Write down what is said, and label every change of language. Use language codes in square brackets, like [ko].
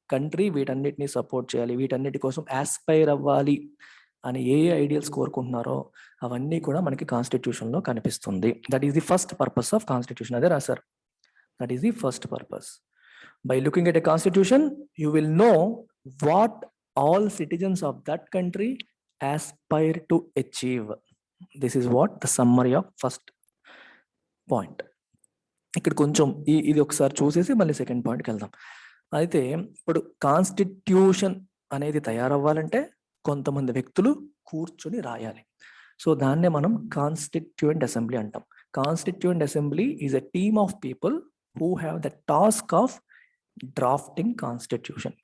[te] Country వీటన్నిటిని support చేయాలి, వీటన్నిటి కోసం ఆస్పైర్ అవ్వాలి అని ఏ ఐడియల్స్ కోరుకుంటున్నారో అవన్నీ కూడా మనకి కాన్స్టిట్యూషన్ లో కనిపిస్తుంది. [en] That is the first purpose of constitution. [te] అదే రాశారు, [en] That is the first purpose. By looking at a constitution you will know what all citizens of that country aspire to achieve. This is what the summary of first point. [te] ఇక్కడ కొంచెం ఇది ఒకసారి చూసేసి మళ్ళీ second పాయింట్కి వెళ్దాం. అయితే ఇప్పుడు కాన్స్టిట్యూషన్ అనేది తయారవ్వాలంటే కొంతమంది వ్యక్తులు కూర్చొని రాయాలి. సో దాన్నే మనం కాన్స్టిట్యూయెంట్ అసెంబ్లీ అంటాం. [en] Constituent assembly is a team of people who have the task of drafting constitution.